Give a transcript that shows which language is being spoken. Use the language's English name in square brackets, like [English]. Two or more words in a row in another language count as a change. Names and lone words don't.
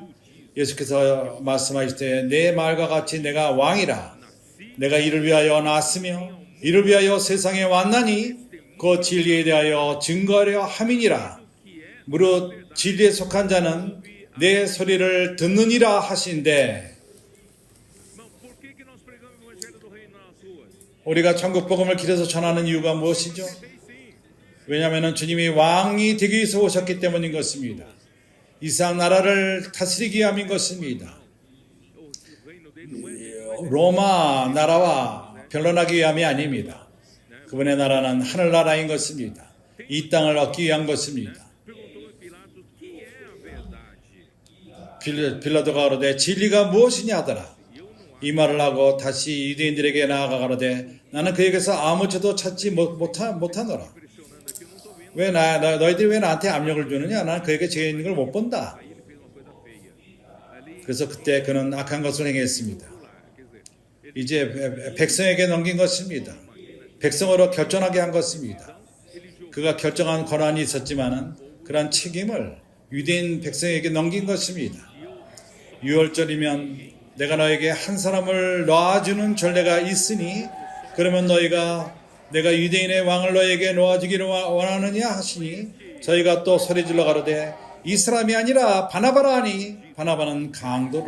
[Korean] 예수께서 말씀하시되 내 말과 같이 내가 왕이라. 내가 이를 위하여 나왔으며 이를 위하여 세상에 왔나니 그 진리에 대하여 증거하려 함이니라. 무릇 진리에 속한 자는 내 소리를 듣느니라 하신대. [Portuguese] irmão, por que que nós pregamos o evangelho do reino nas ruas? [Korean] 우리가 천국 복음을 길에서 전하는 이유가 무엇이죠? [Portuguese] Fez sim. [Korean] 왜냐하면 주님이 왕이 되기 위해서 오셨기 때문인 것입니다. 이 세상 나라를 다스리기 위함인 것입니다. [Portuguese] O reino dele não é [Korean] 로마 나라와 변론하기 위함이 아닙니다. 그분의 나라는 하늘나라인 것입니다. 이 땅을 얻기 위한 것입니다. [Portuguese] perguntou a Pilatos o que é a verdade. [Korean] 빌라도가 그러되 진리가 무엇이냐 하더라. 이 말을 하고 다시 유대인들에게 나아가 가로되 나는 그에게서 아무 죄도 찾지 못하노라. [Portuguese] Impressionando aqui, eu não estou vendo [Korean] 너희들이 왜 나한테 압력을 주느냐? 나는 그에게 죄 있는 걸 못 본다. [Portuguese] Aí ele fez uma coisa feia. Ali, [Korean] 그래서 그때 그는 악한 것을 행했습니다. [Portuguese] quer dizer, ele [Korean] 이제 백성에게 넘긴 것입니다. 백성으로 결정하게 한 것입니다. 그가 결정한 권한이 있었지만은 그러한 책임을 유대인 백성에게 넘긴 것입니다. 6월절이면 내가 너에게 한 사람을 놓아주는 전례가 있으니 그러면 너희가 내가 유대인의 왕을 너에게 놓아주기를 원하느냐 하시니 저희가 또 소리질러 가로되 이 사람이 아니라 바나바라 하니 바나바는 강도로라.